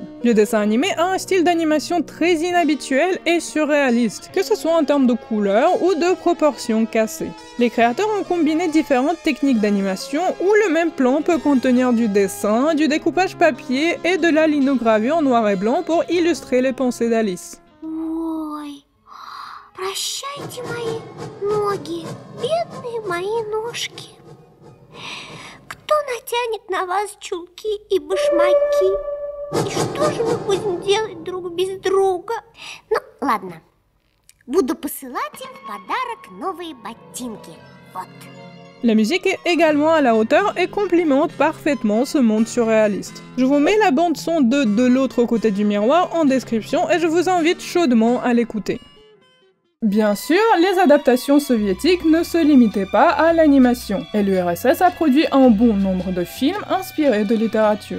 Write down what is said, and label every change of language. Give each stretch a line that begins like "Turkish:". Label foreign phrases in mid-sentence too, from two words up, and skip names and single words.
French: Le dessin animé a un style d'animation très inhabituel et surréaliste, que ce soit en termes de couleurs ou de proportions cassées. Les créateurs ont combiné différentes techniques d'animation où le même plan peut contenir du dessin, du découpage papier et de la linogravure en noir et blanc pour illustrer les pensées d'Alice.
Russian: Прощайте мои ноги, бедные мои ножки. Кто натянет на вас чулки и башмаки? И что же мы будем делать друг без друга? Ну, ладно. Буду посылать им в подарок новые ботинки. Вот.
French: La musique est également à la hauteur et complimente parfaitement ce monde surréaliste. Je vous mets la bande son de l'autre côté du miroir en description et je vous invite chaudement à l'écouter. Bien sûr, les adaptations soviétiques ne se limitaient pas à l'animation, et l'URSS a produit un bon nombre de films inspirés de littérature.